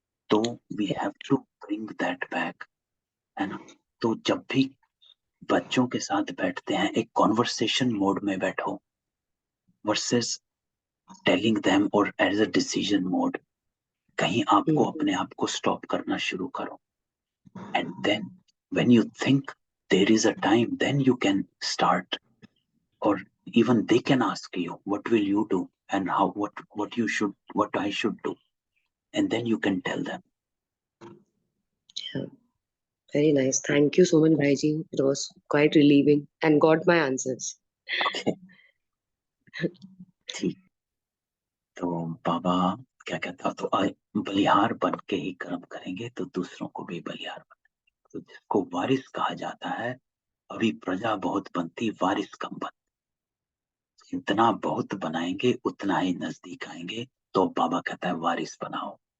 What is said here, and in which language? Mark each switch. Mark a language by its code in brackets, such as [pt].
[en] तो we have to bring that back, [hi] है ना। तो जब भी बच्चों के साथ बैठते हैं एक कॉन्वर्सेशन मोड में बैठो [en] versus telling them [hi] और [en] As a decision mode. [hi] कहीं आपको अपने आप को स्टॉप करना शुरू करो, [en] And then when you think there is a time then you can start, और even they can ask you what will you do and how what you should, what I should do, and then you can tell them. Yeah. Very nice. Thank you so much, Bhaiji. It was quite relieving and got my answers. [hi] Okay, ठीक। तो बाबा क्या कहता, तो बलिहार बन के ही कर्म करेंगे तो दूसरों को भी बलिहार बनाएंगे। तो जिसको वारिस कहा जाता है, अभी प्रजा बहुत बनती, वारिस कम बन। जितना बहुत बनाएंगे उतना ही नजदीक आएंगे। तो बाबा कहता है वारिस बनाओ।